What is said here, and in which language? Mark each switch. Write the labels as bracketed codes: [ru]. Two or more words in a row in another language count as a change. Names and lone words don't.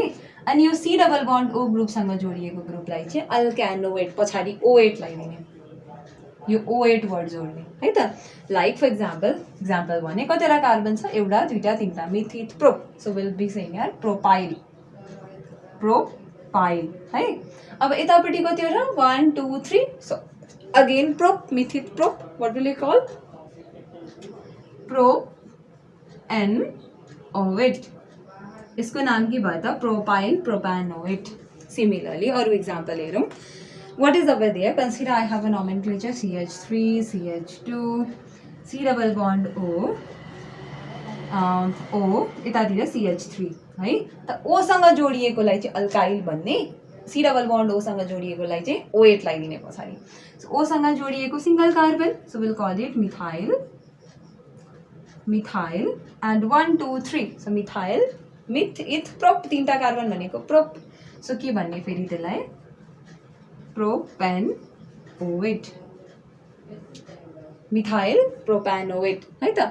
[ne] अनि यो [en] C double bond O [ne] ग्रुपसँग जोडिएको ग्रुपलाई चाहिँ अल्कानोवेट, पछाडि O8 लगाइदिने, यो O8 वर्ड जोड्ने है त। [en] like for example [ne] भने कतिवटा कार्बन छ, एउटा दुईटा तिनवटा, मिथित प्रोप, [en] so will be saying [ne] यार प्रोपाइल है। अब यतापट्टि कतिवटा 1 2 3, [en] so again [ne] प्रोप मिथित प्रोप, [en] What will you call prop an oate. [ne] इसको नाम के भयो त प्रोपाइल प्रोपानोएट। सिमिलरली अरू इक्जाम्पल हेरौँ। [en] What is over there? Consider I have a nomenclature CH3 CH2 C double bond O [ne] यतातिर CH3 है त। ओसँग जोडिएकोलाई चाहिँ अल्काइल भन्ने, [en] C double bond [ne] ओसँग जोडिएकोलाई चाहिँ O8 लगाइदिने पछाडि। सो ओसँग जोडिएको सिङ्गल कार्बन, [en] So will call it methyl and 1 2 3, so methyl meth eth prop, [ne] तिनवटा कार्बन भनेको प्रोप, सो के भन्ने फेरि त्यसलाई प्रोपेनोएट, मिथाइल प्रोपेनोएट है त।